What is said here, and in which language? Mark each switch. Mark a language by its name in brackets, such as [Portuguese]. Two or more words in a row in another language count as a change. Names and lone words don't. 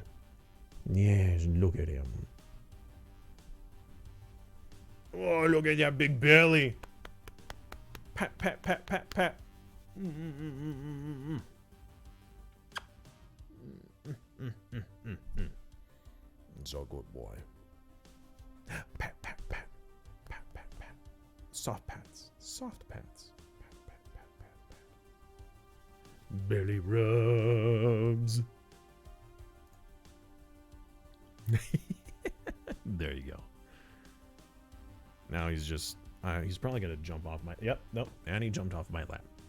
[English] Yes, look at him. Oh, look at that big belly. Pat, pat, pat, pat, pat. It's a good boy. Pat, pat, pat. Pat, pat, pat. Soft pats. Soft pats. Belly rubs. There you go. Now he's just, he's probably going to jump off my, yep, nope, and he jumped off my lap.